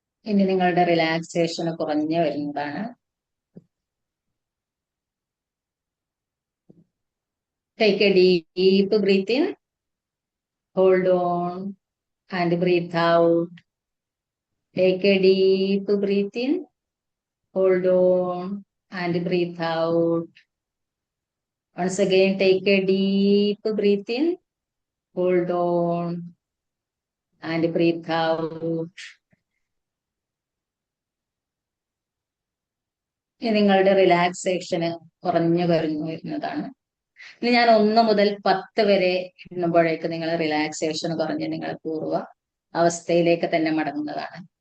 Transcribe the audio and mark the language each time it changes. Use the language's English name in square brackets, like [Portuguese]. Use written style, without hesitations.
[Malayalam] ഇനി നിങ്ങളുടെ റിലാക്സേഷൻ കുറഞ്ഞു വരുന്നതാണ്. [English] Take a deep breath in, hold on and breathe out. Take a deep breath in, hold on and breathe out. Once again, take a deep breath in, hold on and breathe out. [Malayalam] ഇനി നിങ്ങളുടെ റിലാക്സേഷന് കുറഞ്ഞു വരുന്നതാണ്. ഇനി ഞാൻ 1 മുതൽ 10 വരെ എണ്ണുമ്പോഴേക്ക് നിങ്ങൾ relaxation കുറഞ്ഞ് നിങ്ങൾ പൂർവ്വ അവസ്ഥയിലേക്ക് തന്നെ മടങ്ങുന്നതാണ്.